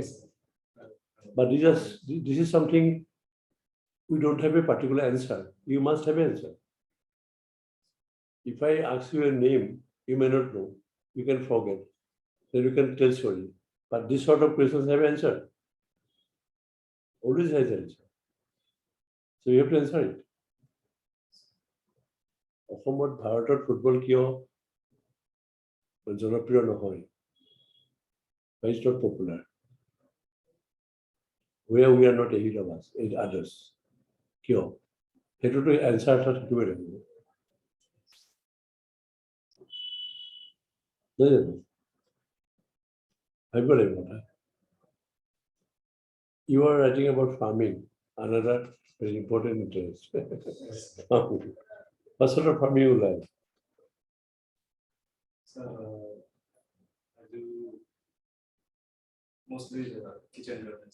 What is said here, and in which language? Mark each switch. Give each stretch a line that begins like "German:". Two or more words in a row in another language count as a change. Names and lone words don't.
English: But this is something we don't have a particular answer. You must have an answer. If I ask you a name, you may not know. You can forget. Then you can tell story. But this sort of questions have answer. Always has answer. So you have to answer it.
Assamese: অসমত ভাৰতত ফুটবল কিয় জনপ্ৰিয় নহয়?
English: Why is not popular? Where we are not ahead of us, others.
Assamese: কিয়? সেইটোতো answer এটা থাকিবই লাগিব। নহয় জানো? ভাবিব লাগিব না।
English: You are writing about farming, another very important interest. What sort of farming you like? So, I do mostly kitchen gardens.